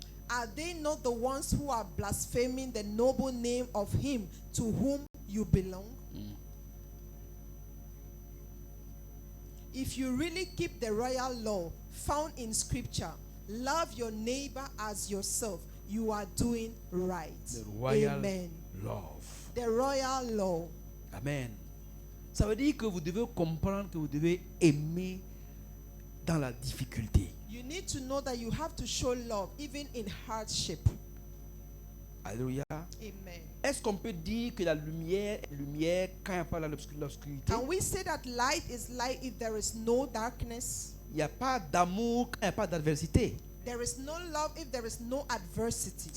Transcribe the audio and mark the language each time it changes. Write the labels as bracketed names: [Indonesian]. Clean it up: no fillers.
[English] Are they not the ones who are blaspheming the noble name of him to whom you belong? If you really keep the royal law found in scripture, love your neighbor as yourself, you are doing right. The royal Amen. love. The royal law. Amen. [French] Ça veut dire que vous devez comprendre que vous devez aimer dans la difficulté. [English] You need to know that you have to show love even in hardship. [French] Alléluia. [English] Amen. [French] Est-ce qu'on peut dire que la lumière est lumière quand il n'y a pas l'obscurité? [English] Can we say that light is light if there is no darkness? [French] Il n'y a pas d'amour quand il n'y a pas d'adversité. [English] There is no love if there is no adversity.